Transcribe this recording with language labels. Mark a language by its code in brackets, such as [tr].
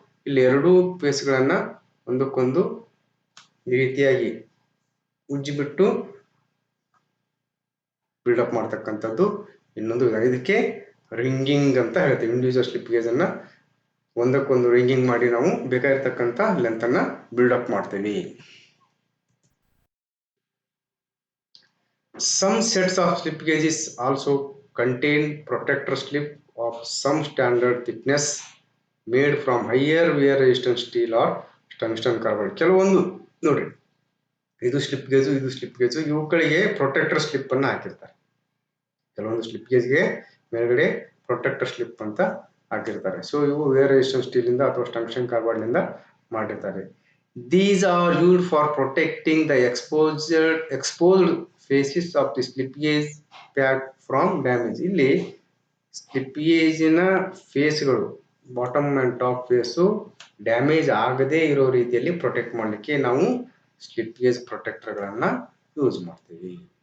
[kn] ಇಲ್ಲಿ ಎರಡೂ ಫೇಸ್ಗಳನ್ನ ಒಂದಕ್ಕೊಂದು ಈ ರೀತಿಯಾಗಿ ಉಜ್ಜಿಬಿಟ್ಟು ಬಿಲ್ಡಪ್ ಮಾಡ್ತಕ್ಕಂಥದ್ದು ಇನ್ನೊಂದು. ಇದಕ್ಕೆ ರಿಂಗಿಂಗ್ ಅಂತ ಹೇಳ್ತೀವಿ. ಇಂಡಿವಿಜುವಲ್ ಸ್ಲಿಪ್ ಗೇಜ್ ಅನ್ನ ಒಂದಕ್ಕೊಂದು ರಿಂಗಿಂಗ್ ಮಾಡಿ ನಾವು ಬೇಕಾಗಿರ್ತಕ್ಕಂಥ ಲೆಂತ್ ಅನ್ನ ಬಿಲ್ಡಪ್ ಮಾಡ್ತೀವಿ. [en] Some sets of slip gauges also contain protector slip of some standard thickness made from higher wear resistance steel or tungsten carbide. [kn] ಕೆಲವೊಂದು ನೋಡ್ರಿ, ಇದು ಸ್ಲಿಪ್ ಗೇಜು ಇವುಗಳಿಗೆ ಪ್ರೊಟೆಕ್ಟರ್ ಸ್ಲಿಪ್ ಅನ್ನ ಹಾಕಿರ್ತಾರೆ. ಕೆಲವೊಂದು ಸ್ಲಿಪ್ ಗೇಜ್ಗೆ ಮೇಲ್ಗಡೆ ಪ್ರೊಟೆಕ್ಟರ್ ಸ್ಲಿಪ್ ಅಂತ ಹಾಕಿರ್ತಾರೆ. ಸೊ ಇವು ವೇರ್ ರೆಸಿಸ್ಟೆನ್ಸ್ ಸ್ಟೀಲ್ ಇಂದ ಅಥವಾ ಟಂಗ್ಸ್ಟನ್ ಕಾರ್ಬೈಡ್ ನಿಂದ ಮಾಡಿರ್ತಾರೆ. [en] These are used for protecting the exposed faces of the slip gauge pad from damage. [kn] ಇಲ್ಲಿ slip ಗೇಜಿನ ಫೇಸ್ಗಳು bottom and top face damage ಆಗದೇ ಇರೋ ರೀತಿಯಲ್ಲಿ ಪ್ರೊಟೆಕ್ಟ್ ಮಾಡಲಿಕ್ಕೆ ನಾವು ಸ್ಲಿಪ್ ಗೇಜ್ ಪ್ರೊಟೆಕ್ಟರ್ಗಳನ್ನ ಯೂಸ್ ಮಾಡ್ತೀವಿ.